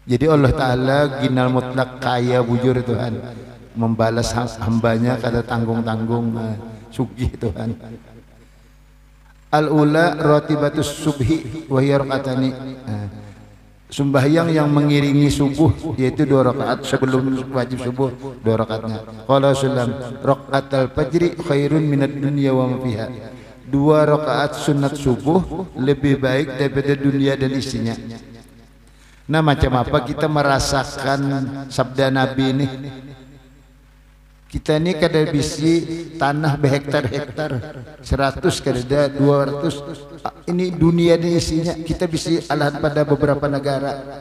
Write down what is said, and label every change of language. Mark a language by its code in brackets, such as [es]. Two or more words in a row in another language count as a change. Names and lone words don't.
[bjn] Jadi Allah Ta'ala ginal mutlak kaya bujur Tuhan membalas hambanya kada tanggung-tanggung sugih Tuhan. [ar] الأولى راتبة الصبح وهي ركعتان. [bjn] Sembahyang yang mengiringi subuh yaitu 2 rakaat sebelum wajib subuh 2 rakaatnya. [ar] قال سلم ركعة الفجر خير من الدنيا وما فيها. [bjn] 2 rakaat sunat subuh lebih baik daripada dunia dan isinya. Nah macam apa kita merasakan sabda Nabi ini? Kita ini kada bisi tanah berhektar-hektar 100 kada 200 ini dunia dan isinya kita bisi alahan pada beberapa negara